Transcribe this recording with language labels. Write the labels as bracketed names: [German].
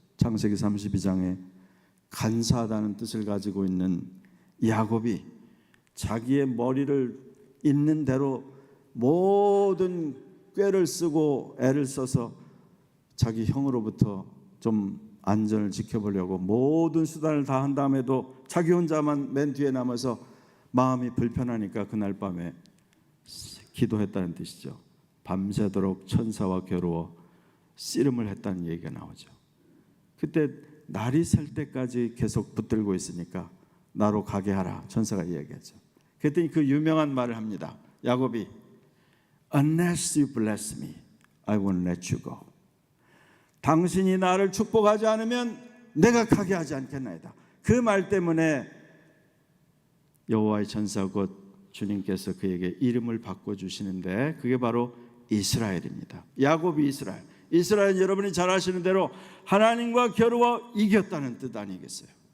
[Korean] 창세기 32장에 간사하다는 뜻을 가지고 있는 야곱이 자기의 머리를 있는 대로 모든 꾀를 쓰고 애를 써서 자기 형으로부터 좀 안전을 지켜보려고 모든 수단을 다 한 다음에도 자기 혼자만 맨 뒤에 남아서 마음이 불편하니까 그날 밤에 기도했다는 뜻이죠. 밤새도록 천사와 겨루어 씨름을 했다는 얘기가 나오죠. 그때 날이 셀 때까지 계속 붙들고 있으니까 나로 가게 하라, 천사가 이야기하죠. 그랬더니 그 유명한 말을 합니다. [English] 야곱이 Unless you bless me, I won't let you go. [Korean] 당신이 나를 축복하지 않으면 내가 가게 하지 않겠나이다. 그 말 때문에 여호와의 천사 곧 주님께서 그에게 이름을 바꿔주시는데 그게 바로 이스라엘입니다. 야곱이 이스라엘. 이스라엘은 여러분이 잘 아시는 대로 하나님과 겨루어 이겼다는 뜻 아니겠어요?